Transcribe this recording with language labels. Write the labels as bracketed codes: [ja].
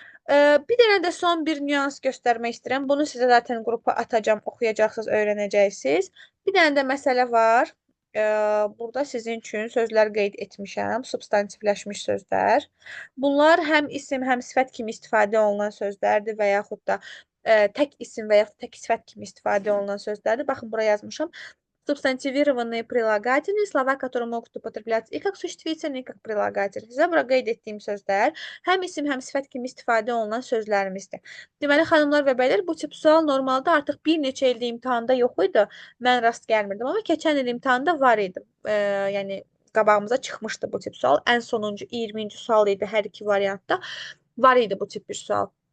[az] Bir dənə də son bir nüans göstərmək istəyirəm. Bunu sizə zaten qrupa atacağım, oxuyacaqsınız, öyrənəcəksiniz. Bir dənə də məsələ var. Burada sizin üçün sözlər qeyd etmişəm, substantivləşmiş sözlər. Bunlar həm isim, həm sifət kimi istifadə olunan sözlərdir və yaxud da tək isim və yaxud tək sifət kimi istifadə olunan sözlərdir. Baxın, buraya yazmışam. [ru] Субстантивированные прилагательные, слова, которые могут употребляться и как существительные, и как прилагательные. [az] Sizə bura qeyd etdiyim sözlər həm isim, həm sifət kimi istifadə olunan sözlərimizdir. Deməli, xanımlar və bəylər, bu tip sual normalda artıq bir neçə ildə imtahanda yox idi. Mən rast gəlmirdim, amma keçən il imtahanda var idi. Yəni, qabağımıza çıxmışdı bu tip sual. Ən sonuncu 20-ci sual idi hər iki variantda. Var idi bu tip bir sual.